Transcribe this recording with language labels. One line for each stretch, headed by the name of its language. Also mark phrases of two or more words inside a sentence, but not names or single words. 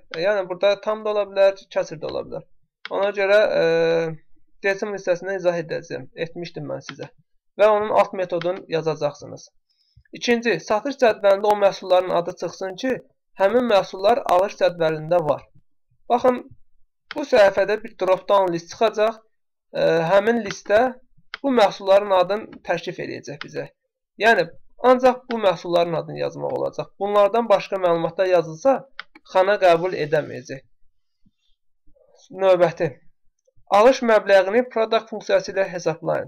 Azerbaijani: Yəni, burada tam da ola bilər, kəsr də ola bilər. Ona görə decimal hissəsində izah edəcəyim, etmişdim mən sizə. Və onun alt metodunu yazacaqsınız. İkinci, satış cədvəlində o məhsulların adı çıxsın ki, həmin məhsullar alış cədvəlində var. Baxın, bu səhifədə bir
English: drop-down list
Azerbaijani: çıxacaq. Həmin listə bu məhsulların adını təklif edəcək bizə. Yəni, ancaq bu məhsulların adını yazmaq olacaq. Bunlardan başqa məlumatlar yazılsa, xana qəbul edəməyəcək. Növbəti. Alış məbləğini product funksiyası ilə hesablayın.